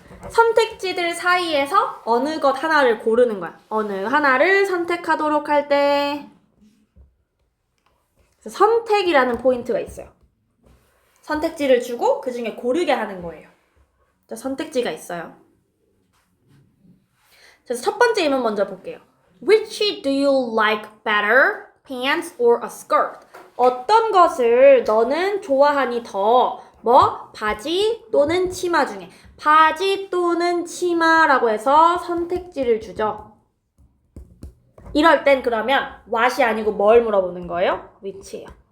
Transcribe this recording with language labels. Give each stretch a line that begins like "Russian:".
Korean: 선택지들 사이에서 어느 것 하나를 고르는 거야. 어느 하나를 선택하도록 할 때 선택이라는 포인트가 있어요. 선택지를 주고 그 중에 고르게 하는 거예요. 자, 선택지가 있어요. 그래서 첫 번째 의문 먼저 볼게요.
English: Which do you like better, pants or a skirt?
Korean: 어떤 것을 너는 좋아하니 더 뭐? 바지 또는 치마 중에 바지 또는 치마라고 해서 선택지를 주죠. 이럴 땐 그러면 what이 아니고 뭘 물어보는 거예요? which예요.